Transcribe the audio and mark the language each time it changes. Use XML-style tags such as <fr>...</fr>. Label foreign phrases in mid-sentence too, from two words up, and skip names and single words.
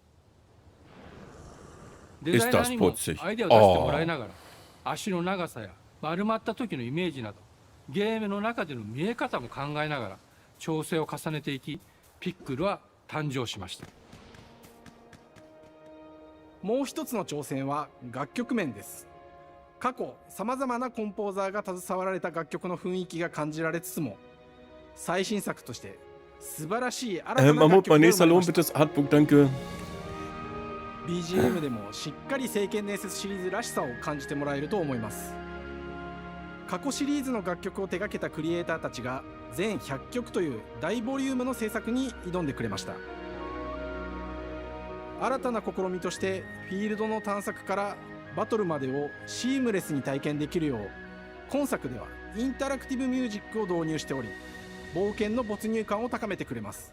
<ja>デザイナーにもアイデアを出してもらいながら、足の長さや丸まった時のイメージなどゲームの中での見え方も考えながら調整を重ねていき、ピックルは誕生しました。もう一つの挑戦は楽曲面です。過去さまざまなコンポーザーが携わられた楽曲の雰囲気が感じられつつも、最新作として素晴らしい新たな楽曲が生まれました。</ja> <de>Mammut, mein nächster Lohn, bitte das Artbook, danke.</de> <ja>BGM でもしっかり聖剣伝説シリーズらしさを感じてもらえると思います。過去シリーズの楽曲を手掛けたクリエイターたちが全100曲という大ボリュームの制作に挑んでくれました。新たな試みとしてフィールドの探索からバトルまでをシームレスに体験できるよう、今作ではインタラクティブミュージックを導入しており、冒険の没入感を高めてくれます。</ja>